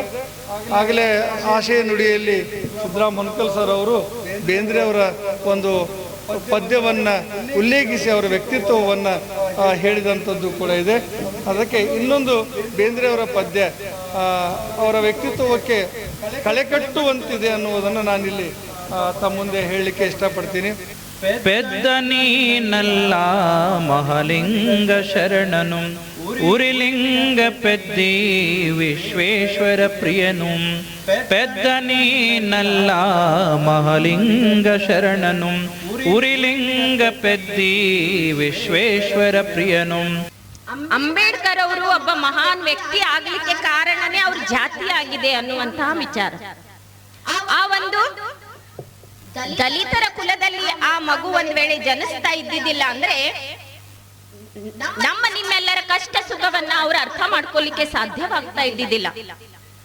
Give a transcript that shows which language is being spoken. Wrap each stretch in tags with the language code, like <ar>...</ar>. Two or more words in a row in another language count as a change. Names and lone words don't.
<kn>ಆಗಲೇ ಆಶಯ ನುಡಿಯಲ್ಲಿ ಸಿದ್ದರಾಮ ಹೊನ್ಕಲ್ ಸರ್ ಅವರು ಬೇಂದ್ರೆ ಅವರ ಒಂದು ಪದ್ಯವನ್ನು ಉಲ್ಲೇಖಿಸಿ ಅವರ ವ್ಯಕ್ತಿತ್ವವನ್ನು ಹೇಳಿದಂಥದ್ದು ಕೂಡ ಇದೆ. ಅದಕ್ಕೆ ಇನ್ನೊಂದು ಬೇಂದ್ರೆಯವರ ಪದ್ಯ ಅವರ ವ್ಯಕ್ತಿತ್ವಕ್ಕೆ ಕಳೆಕಟ್ಟುವಂತಿದೆ ಅನ್ನುವುದನ್ನು ನಾನಿಲ್ಲಿ ತಮ್ಮ ಮುಂದೆ ಹೇಳಲಿಕ್ಕೆ ಇಷ್ಟಪಡ್ತೀನಿ. ಪೆದ್ದ ನೀನಲ್ಲ ಮಹಲಿಂಗ ಶರಣನು ಉರಿಲಿಂಗ ಪೆದ್ದಿ ವಿಶ್ವೇಶ್ವರ ಪ್ರಿಯನು ಪೆದ್ದ ನೀನಲ್ಲ ಮಹಲಿಂಗ ಶರಣನು పెద్ద నీనల్ల మహలింగ శరణను ಉರಿಲಿಂಗ ಪೆದ್ದಿ ವಿಶ್ವೇಶ್ವರ ಪ್ರಿಯನು. ಅಂಬೇಡ್ಕರ್ ಅವರು ಒಬ್ಬ ಮಹಾನ್ ವ್ಯಕ್ತಿ ಆಗ್ಲಿಕ್ಕೆ ಕಾರಣನೇ ಅವ್ರ ಜಾತಿ ಆಗಿದೆ ಅನ್ನುವಂತಹ ವಿಚಾರ. ಆ ಒಂದು ದಲಿತರ ಕುಲದಲ್ಲಿ ಆ ಮಗು ಒಂದ್ ವೇಳೆ ಜನಿಸ್ತಾ ಇದ್ದಿದ್ದಿಲ್ಲ ಅಂದ್ರೆ ನಮ್ಮ ನಿಮ್ಮೆಲ್ಲರ ಕಷ್ಟ ಸುಖವನ್ನ ಅವ್ರು ಅರ್ಥ ಮಾಡ್ಕೊಳ್ಳಿಕ್ಕೆ ಸಾಧ್ಯವಾಗ್ತಾ ಇದ್ದಿದ್ದಿಲ್ಲ.</kn>